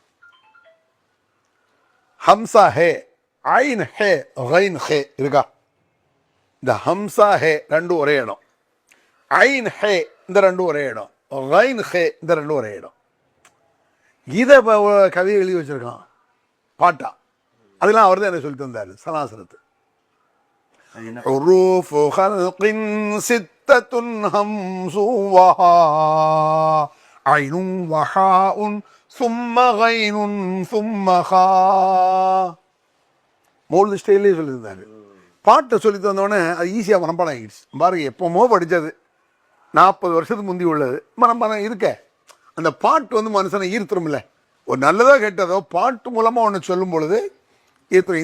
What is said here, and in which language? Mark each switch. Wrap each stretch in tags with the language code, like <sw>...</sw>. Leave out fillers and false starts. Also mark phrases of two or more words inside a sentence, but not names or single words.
<ta>ஹம்சா ஹே, ஐன் ஹே, கைன் ஹே இருக்கா? இந்த ஹம்சா ஹே ரெண்டும் ஒரே இடம், ஐன் ஹே இந்த ரெண்டும் ஒரே இடம், கைன் ஹே இந்த ரெண்டும் ஒரே இடம். இதை கவிதை எழுதி வச்சிருக்கான் பாட்டா. அதெல்லாம் அவர் தான் என்ன சொல்லிட்டு வந்தார் சனாசனத்து.</ta> <ar>حروف خلق ستة همز وهاء عين وحاء ثم غين ثم خاء.</ar> <ta>மௌலிது ஸ்டைலே சொல்லியிருந்தாரு. பாட்டை சொல்லி தந்தோடனே அது ஈஸியாக மனப்பாடம் ஆகிடுச்சு. பாருங்க, எப்போமோ படித்தது, 40 வருஷத்துக்கு முந்தி உள்ளது மனப்பாடம் இருக்க. அந்த பாட்டு வந்து மனுஷனை ஈர்த்துரும்ல. ஒரு நல்லதோ கெட்டதோ பாட்டு மூலமாக ஒன்று சொல்லும் பொழுது ஈர்த்துரும்.</ta>